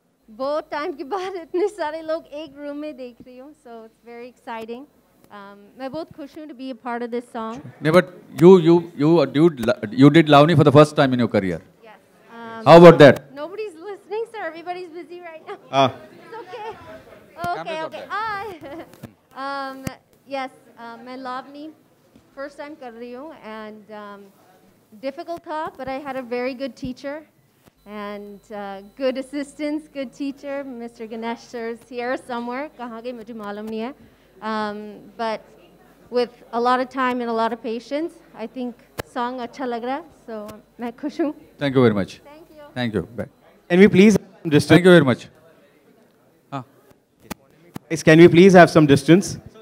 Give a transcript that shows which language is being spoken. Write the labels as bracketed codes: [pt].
[hi] बहुत टाइम के बाद इतने सारे लोग एक रूम में देख रही हूँ, [en] so it's very exciting. [hi] मैं बहुत खुश हूँ [en] to be a part of this song. No, but you did Lavani for the first time in your career. Yes. How about that? Nobody's listening, sir. Everybody's busy right now. It's okay. Okay. Yes, [hi] मैं [en] Lavani first time [hi] कर रही हूँ, [en] and difficult [hi] था, [en] but I had a very good teacher and good assistants, good teacher. Mr. Ganesh sir is here somewhere. [hi] कहाँ गए मुझे मालूम नहीं है. [en] But with a lot of time and a lot of patience, I think song [hi] अच्छा लग रहा है, [en] so [hi] मैं खुश हूँ. [en] Thank you very much. Thank you. Thank you. Bye. Can we please have some distance? Thank you very much. Guys, can we please have some distance?